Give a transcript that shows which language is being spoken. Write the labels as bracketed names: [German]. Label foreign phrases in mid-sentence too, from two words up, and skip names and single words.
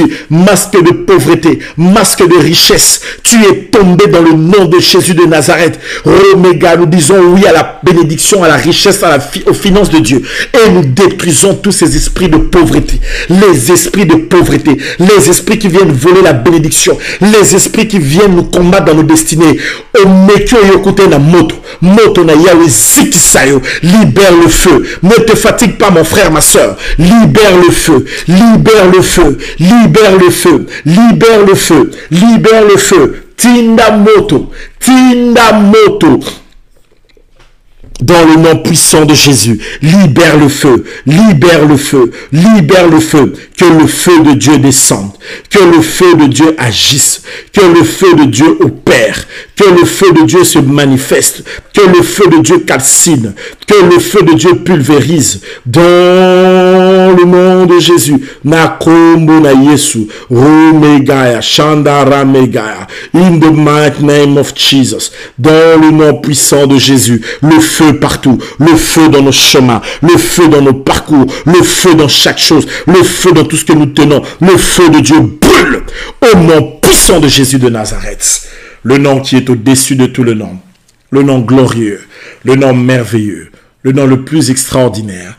[French] Masque de pauvreté, masque de richesse, tu es tombé dans le nom de Jésus de Nazareth. Oméga, nous disons oui à la bénédiction, à la richesse, aux finances de Dieu, et nous détruisons tous ces esprits de pauvreté, les esprits de pauvreté, les esprits qui viennent voler la bénédiction, les esprits qui viennent nous combattre dans nos destinées. [Lingala] Omekyo yokote na moto na Yahweh zikisayo. [French] Libère le feu. Ne te fatigue pas, mon frère, ma soeur. Libère le feu. Libère le feu. Libère le feu. Libère le feu. Libère le feu. [Lingala] Tinda moto. Tinda moto. [French] Dans le nom puissant de Jésus, libère le feu, libère le feu, libère le feu, que le feu de Dieu descende, que le feu de Dieu agisse, que le feu de Dieu opère, que le feu de Dieu se manifeste, que le feu de Dieu calcine, que le feu de Dieu pulvérise, dans le nom de Jésus. [Lingala] Nakombo na Yesu, Romegaya, Shandara Megaya, [English] in the mighty name of Jesus, [French] dans le nom puissant de Jésus, le feu partout, le feu dans nos chemins, le feu dans nos parcours, le feu dans chaque chose, le feu dans tout ce que nous tenons, le feu de Dieu brûle au nom puissant de Jésus de Nazareth, le nom qui est au-dessus de tout le nom glorieux, le nom merveilleux, le nom le plus extraordinaire.